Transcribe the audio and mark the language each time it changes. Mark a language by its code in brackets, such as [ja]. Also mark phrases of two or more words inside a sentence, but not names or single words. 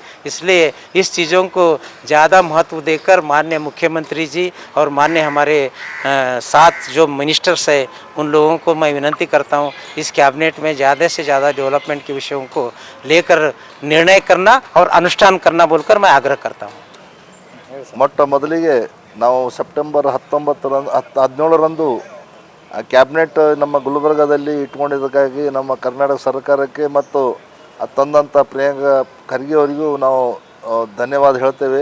[hi] इसलिए इस चीज़ों को ज़्यादा महत्व देकर माननीय मुख्यमंत्री जी और माननीय हमारे साथ जो मिनिस्टर्स है उन लोगों को मैं विनती करता हूँ इस कैबिनेट में ज़्यादा से ज़्यादा डेवलपमेंट के विषयों को लेकर निर्णय करना और अनुष्ठान करना बोलकर मैं आग्रह करता हूँ। [kn] ಮೊಟ್ಟ ಮೊದಲಿಗೆ ನಾವು ಸೆಪ್ಟೆಂಬರ್ 17ರಂದು ಕ್ಯಾಬಿನೆಟ್ ನಮ್ಮ ಗುಲ್ಬರ್ಗಾದಲ್ಲಿ ಇಟ್ಕೊಂಡಿದ್ದಕ್ಕಾಗಿ ನಮ್ಮ ಕರ್ನಾಟಕ ಸರ್ಕಾರಕ್ಕೆ ಮತ್ತು ತಂದಂಥ ಪ್ರಿಯಾಂಕ ಖರ್ಗೆ ಅವರಿಗೂ ನಾವು ಧನ್ಯವಾದ ಹೇಳ್ತೇವೆ.